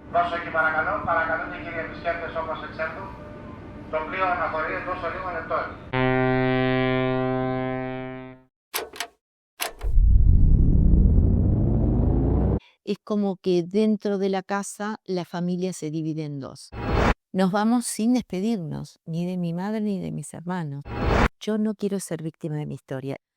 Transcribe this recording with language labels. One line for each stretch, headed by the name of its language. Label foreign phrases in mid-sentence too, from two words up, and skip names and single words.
Greek: Δώσω εκεί παρακαλώ, παρακαλούν οι κύριοι επισκέπτες όπως εξέλθουν. Το πλοίο αναχωρεί εντός λίγων λεπτών.
Spanish: Es como que dentro de la casa la familia se divide en dos. Nos vamos sin despedirnos, ni de mi madre ni de mis hermanos. Yo no quiero ser víctima de mi historia.